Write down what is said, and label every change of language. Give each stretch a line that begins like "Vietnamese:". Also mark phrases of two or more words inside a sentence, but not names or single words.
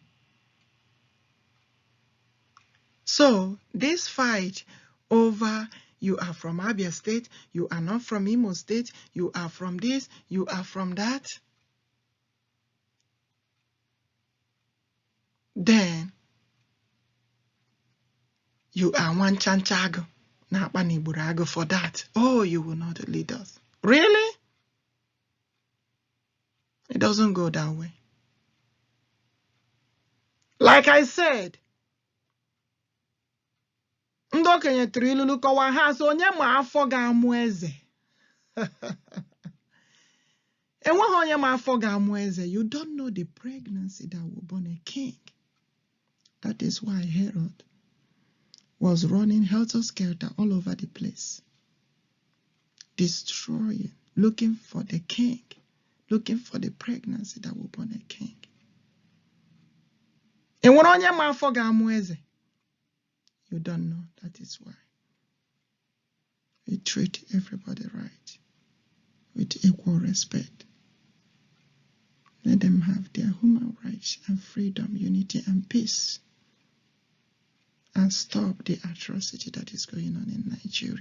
English: So this fight over you are from Abia State, you are not from Imo State, you are from this, you are from that, then you are one chanchago, Napani Burago for that. Oh, you will not lead us. Really? It doesn't go that way. Like I said,
Igbo: ndị okenye tiri ilulu kọwaa ha so onye ma afọ ga-amụ eze. Enweghị onye ma afọ ga-amụ eze.
English: You don't know the pregnancy that will born a king. That is why Herod was running helter-skelter all over the place, destroying, looking for the king, looking for the pregnancy that will born a king.
Igbo: Enwere onye ma afọ ga-amụ eze.
English: You don't know. That is why we treat everybody right, with equal respect. Let them have their human rights and freedom, unity and peace, and stop the atrocity that is going on in Nigeria.